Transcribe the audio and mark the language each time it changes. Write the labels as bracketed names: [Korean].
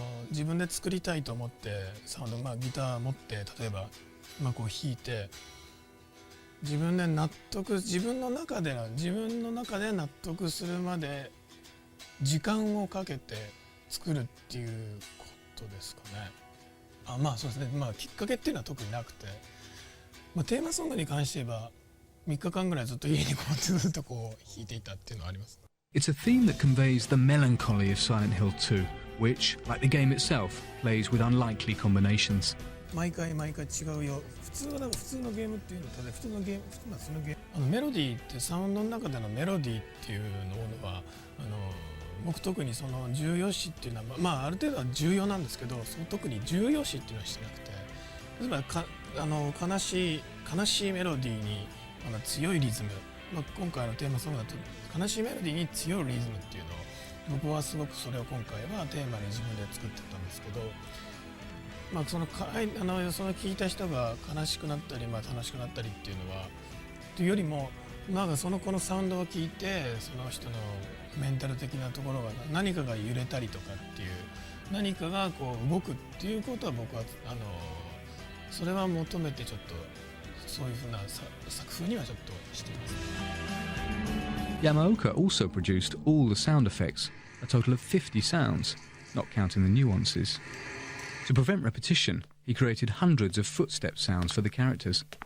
[Japanese] 自分で作りたいと思ってサウンド、ギター持って例えばこう弾いて自分の中で納得するまで時間をかけて作るっていうことですかね。そうですね。きっかけっていうのは特になくて、テーマソングに関して言えば3日間ぐらいずっと家にこうずっとこう弾いていたっていうのはあります。 [English] It's a theme that conveys the melancholy of Silent Hill 2, which, like the game itself, plays with unlikely combinations. [Japanese] 毎回違うよ。普通のゲームっていうのは普通のゲームメロディーってサウンドの中でのメロディーっていうのは僕特にその重要視っていうのはある程度は重要なんですけど、特に重要視っていうのはしてなくて、例えば悲しいメロディーに強いリズム、今回のテーマソングだと悲しいメロディーに強いリズムっていうのを僕はすごくそれを今回はテーマに自分で作ってたんですけど、その聞いた人が悲しくなったり、楽しくなったりっていうのはというよりもその子のサウンドを聞いてその人のメンタル的なところが何かが揺れたりとかっていう何かがこう動くっていうことは僕はそれは求めてちょっとそういうふうな作風にはちょっとしています。 [English] Yamaoka also produced all the sound effects, a total of 50 sounds, not counting the nuances. To prevent repetition, he created hundreds of footstep sounds for the characters.